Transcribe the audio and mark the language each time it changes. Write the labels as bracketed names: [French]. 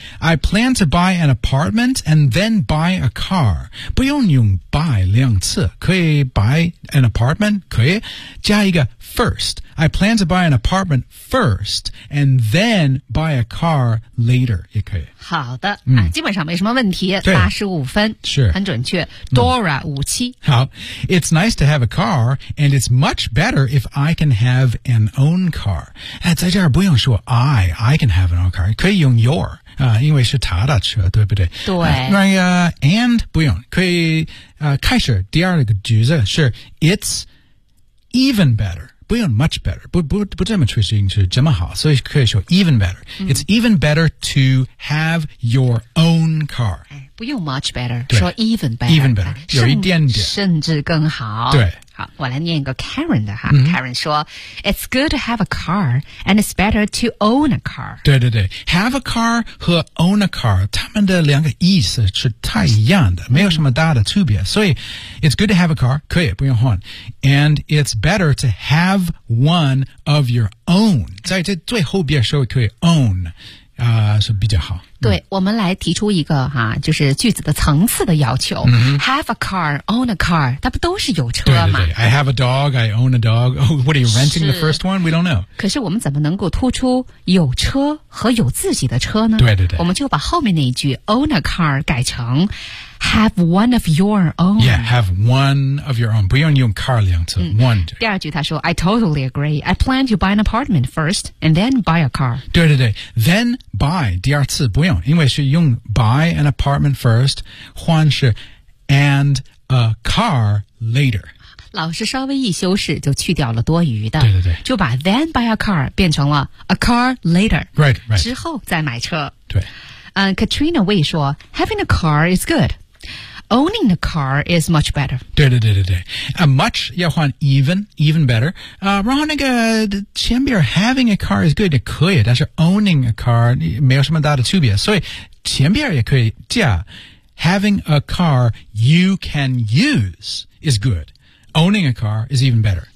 [English] I plan to buy an apartment and then buy a car. [Chinese] 不用用 buy 两次，可以 [English] buy an apartment, [Chinese] 可以。加一个 [English] first. I plan to buy an apartment first and then buy a car later, [Chinese] 也可以。好的，基本上没什么问题，85分。是。很准确。Dora57。好。 [English] It's nice to have a car and it's much better if I can have an own car. [Chinese] 在这儿不用说 [English] I can have an own car. [Chinese] 可以用 your. 因为是他的车，对不对？对。 And 不用，可以开始第二个句子是 [English] It's even better， [Chinese] 不用 much better， 不这么确定是这么好，所以可以说 even better。 [English] It's even better to have your own car。 [Chinese] 不用 much better， 说 even better， even better， 有一点点，甚至更好。对。好，我来念一个 Karen 的哈。 [English] Karen 说 ，It's good to have a car and it's better to own a car。 [Chinese] 对对对 ， [English] have a car [Chinese] 和 [English] own a car， [Chinese] 他们的两个意思是太一样的，没有什么大的区别。所以 [English] ，it's good to have a car， [Chinese] 可以不用换 [English] ，and it's better to have one of your own。 [Chinese] 在这最后边稍微可以 own。是比较好。对，我们来提出一个哈，就是句子的层次的要求。 [English] Have a car, own a car， [Chinese] 它不都是有车吗？对对对 [English] ，I have a dog, I own a dog.、Oh, what are you renting the first one? We don't know. [Chinese] 可是我们怎么能够突出有车和有自己的车呢？对对对，我们就把后面那一句 [English] own a car [Chinese] 改成 [English] have one of your own. Yeah, have one of your own. [Chinese] 不用用 [English] car 两次 one. [Chinese] 第二句他说 I totally agree. [English] I plan to buy an apartment first and then buy a car. [Chinese] 对对对 ， [English] then buy [Chinese] 第二次不用。因为是用 [English] buy an apartment first [Chinese] 换是 [English] and a car later [Chinese] 老师稍微一修饰就去掉了多余的对对对就把 [English] then buy a car [Chinese] 变成了 [English] a car later right, right. [Chinese] 之后再买车对、 [English] Katrina Wei 说 having a car is good owning a car is much better [Chinese] 对对对对对、much 要换 even better 然后那个前边 [English] having a car is good 也可以但是 owning a car 没有什么大的区别所以前边也可以加 having a car you can use is good owning a car is even better、